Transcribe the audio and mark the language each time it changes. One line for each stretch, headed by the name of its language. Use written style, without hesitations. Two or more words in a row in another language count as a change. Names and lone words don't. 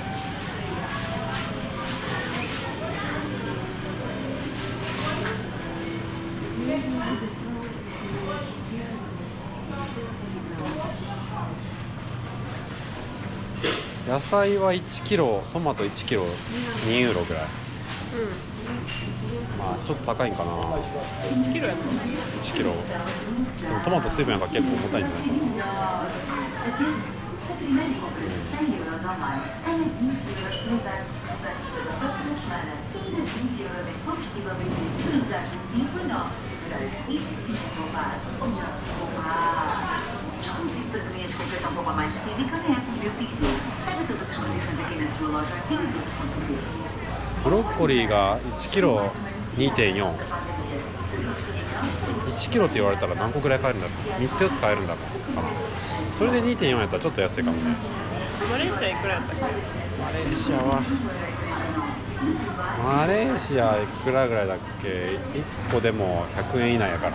Japanese: 野菜は1キロ、トマト1キロ2ユーロぐらい。まあちょっと高いんかな。 1キロやった 1キロ。でもトマト水分やから結構重たいんじゃないかな。
Portuguese: Exclusivo para clientes com cartão poupa mais física na app Meu Pingo Doce. Saiba todas as condições aqui na sua loja pingodoce.pt.
Japanese: ブロッコリーが1キロ 2.4。1キロって言われたら何個ぐらい買えるんだろう。3つ4つ買えるんだろうかな。それで 2.4 やったらちょっと安いかもね。マレーシアいくらやったっけ？マレーシアいくらぐらいだっけ。1個でも100円以内やから。